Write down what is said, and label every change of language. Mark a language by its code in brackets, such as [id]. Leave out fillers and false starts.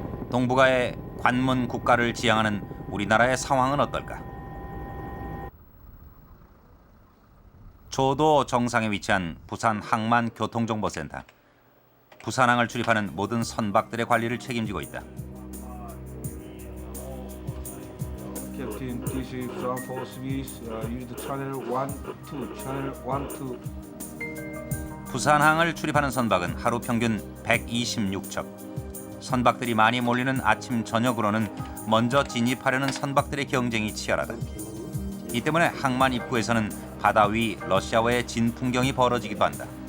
[ko] 동북아의 관문 국가를 지향하는 우리나라의 상황은 어떨까? 조도 정상에 위치한 부산 항만 교통정보센터. 부산항을 출입하는 모든 선박들의 관리를 책임지고 있다. [en] Captain, this is Ground Force Service. Use the channel 1, 2, channel 1, 2. [ko] 부산항을 출입하는 선박은 하루 평균 126척. 선박들이 많이 몰리는 아침 저녁으로는 먼저 진입하려는 선박들의 경쟁이 치열하다. 이 때문에 항만 입구에서는 바다 위 러시아와의 진풍경이 벌어지기도 한다.